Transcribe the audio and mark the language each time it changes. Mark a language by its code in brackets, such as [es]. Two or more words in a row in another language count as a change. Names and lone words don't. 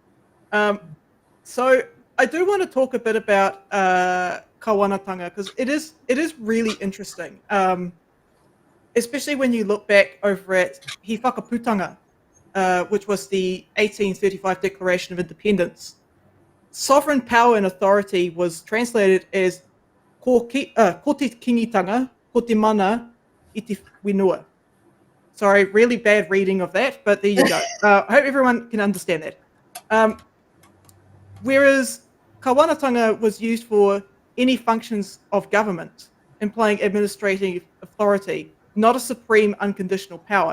[en] So I do want to talk a bit about kawanatanga because it is really interesting. Especially when you look back over at He Whakaputanga, which was the 1835 Declaration of Independence. Sovereign power and authority was translated as [mi] ko te kingitanga, ko te mana I te whenua. [en] Sorry, really bad reading of that, but there you go. I hope everyone can understand that. Whereas kawanatanga was used for any functions of government, implying administrative authority, not a supreme unconditional power.